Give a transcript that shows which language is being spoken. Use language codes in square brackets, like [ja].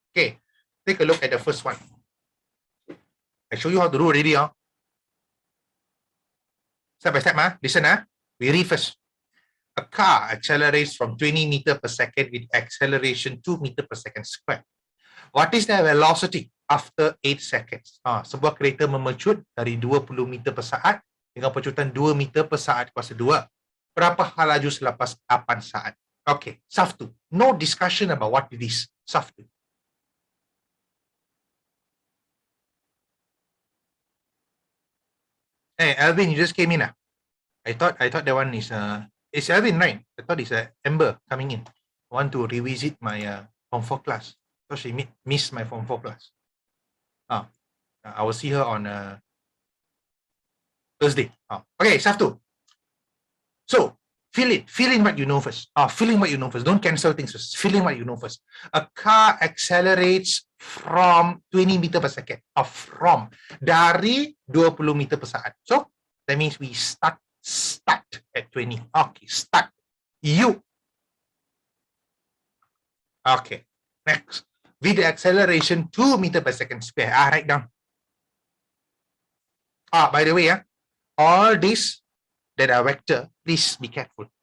[en] Okay, take a look at the first one. I show you how to do already. Step by step, listen, we read first. A car accelerates from 20 meters per second with acceleration 2 meters per second squared. What is the velocity after 8 seconds? [ms] Sebuah kereta memercut dari 20 meter per saat dengan percutan 2 meter per saat kuasa 2. Berapa hal laju selepas 8 saat? Okay, SAF 2. [en] No discussion about what it is. SAF 2. Hey, Alvin, you just came in. I thought that one is it's Alvin, right? I thought it's Amber coming in. I want to revisit my Form 4 class. So she missed my Form 4 class. I will see her on Thursday. Okay, SAF 2. So fill in what you know first. Fill in what you know first. Don't cancel things first. Fill in what you know first. A car accelerates from 20 meter per second. [ms] From dari 20 meter per saat. [en] So that means we start at 20. Okay, start. You. Okay, next. With the acceleration 2 meter per second square. Write down. By the way, all this that are vector, please be careful.